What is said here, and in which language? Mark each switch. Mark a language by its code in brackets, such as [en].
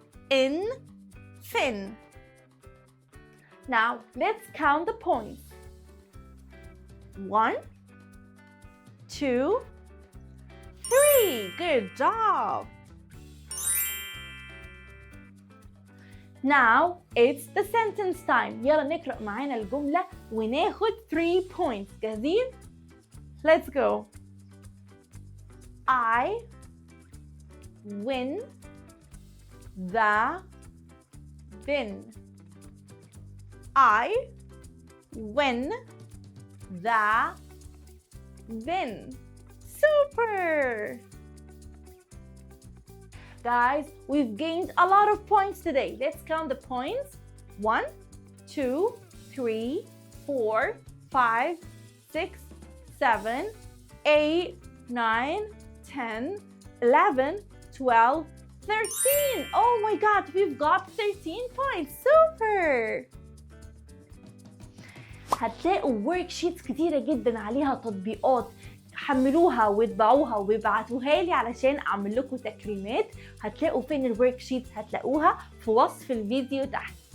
[en] in, fin. Now, let's count the points. 1, 2, 3. Good job. Now, it's the sentence time. [ar] يلا نقرأ معانا الجملة وناخد 3 points. جاهزين؟ [en] Let's go. I win the bin. I win the bin. Super! Guys, we've gained a lot of points today. Let's count the points. 1, 2, 3, 4, 5, 6, 7, 8, 9, 10, 11, 12, 13. Oh my God, we've got 13 points. Super! [ar] هتلاقوا worksheets كتيرة جدا عليها تطبيقات. حملوها واتبعوها وابعتوها لي علشان اعمل لكم تكريمات. هتلاقوا فين الورك هتلاقوها في وصف الفيديو تحت.